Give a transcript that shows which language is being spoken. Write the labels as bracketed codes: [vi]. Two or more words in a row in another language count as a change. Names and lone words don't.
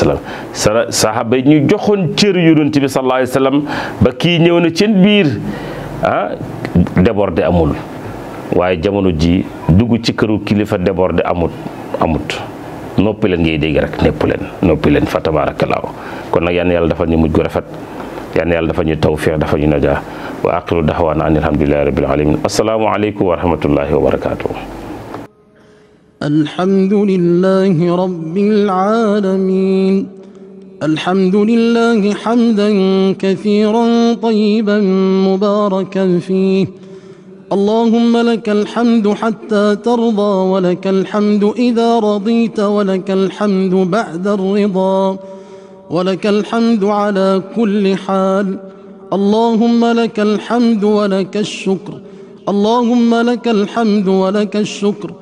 [ar] وسلم [wo] saxaaba yi ñu joxoon cër yonent bi [ar] صلى الله عليه وسلم [wo] ba kii ñëw na seen biir débordé amul waaye jamono ji dugg ci këru kilifa débordé amut noppi leen ngay dégg rek noppi leen fa tabaarakallaahu kon nag yal na yàlla dafa ñu mujj gu rafet yal na yàlla dafa ñu tawfiq dafa ñu najaa [ar] وآخر دعوانا أن الحمد لله رب العالمين السلام عليكم ورحمة الله وبركاته الحمد لله رب العالمين الحمد لله حمدا كثيرا طيبا مباركا فيه اللهم لك الحمد حتى ترضى ولك الحمد إذا رضيت ولك الحمد بعد الرضا ولك الحمد على كل حال اللهم لك الحمد ولك الشكر اللهم لك الحمد ولك الشكر